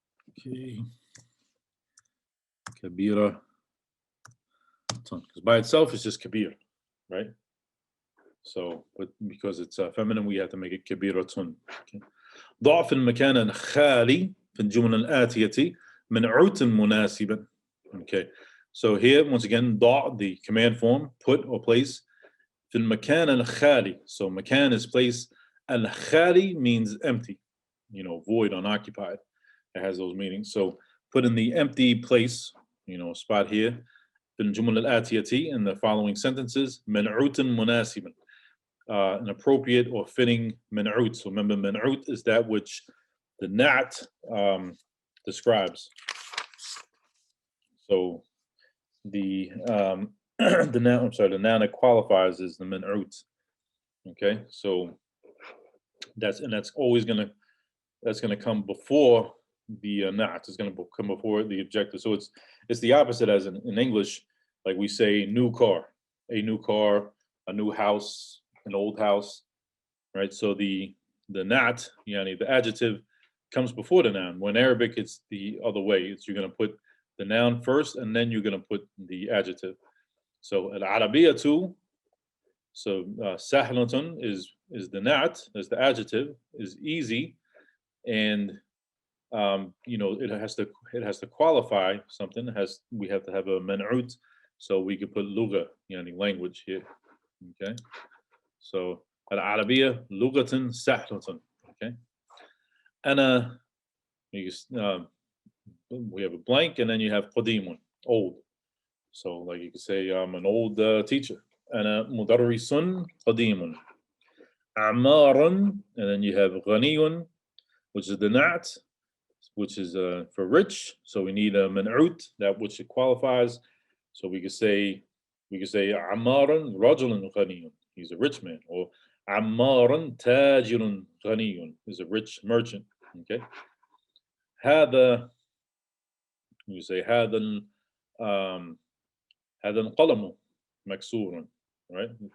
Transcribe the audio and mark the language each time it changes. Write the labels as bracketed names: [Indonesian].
[English] Okay. Kabira. Because by itself it's just Kabir, right? So, but because it's feminine, we have to make it كبيرة. Okay. [Arabic] ضع في المكان الخالي في الجمل الآتية منعوت مناسبا. [English] Okay. So here, once again, ضع, the command form, put or place. [Arabic] في المكان الخالي. [English] So makan is place. Al-khali means empty, void, unoccupied. It has those meanings. So put in the empty place, spot here. [Arabic] في الجمل الآتية, [English] in the following sentences, [Arabic] منعوت مناسبا. [English] An appropriate or fitting منعوت. So remember, منعوت is that which the نعت describes. So the the noun, the noun that qualifies is the منعوت. Okay, so that's always gonna come before the نعت. Is gonna come before the adjective. So it's the opposite as in English, like we say new car, a new car, a new house, an old house, right? So the نعت, the adjective, comes before the noun. When in Arabic, it's the other way. You're going to put the noun first, and then you're going to put the adjective. So al-Arabiyatu, so sahlatun is the نعت, is the adjective, is easy, and it has to qualify something. We have to have a منعوت, so we could put lugha, language here. Okay. [Arabic] So العربية لغة سهلة. [English] Okay. أنا, we have a blank, and then you have قديم, old. So like you could say I'm an old teacher. [Arabic] أنا مدرس قديم. [English] أعمار, and then you have غني, which is the نعت, which is for rich. So we need a منعوت, that which it qualifies. So we could say [Arabic] عمار رجل غني. [English] He's a rich man. Or [Arabic] عمار تاجر غني [English] is a rich merchant. Okay. هذا, you say [Arabic] هذا القلم مكسور, [English] right?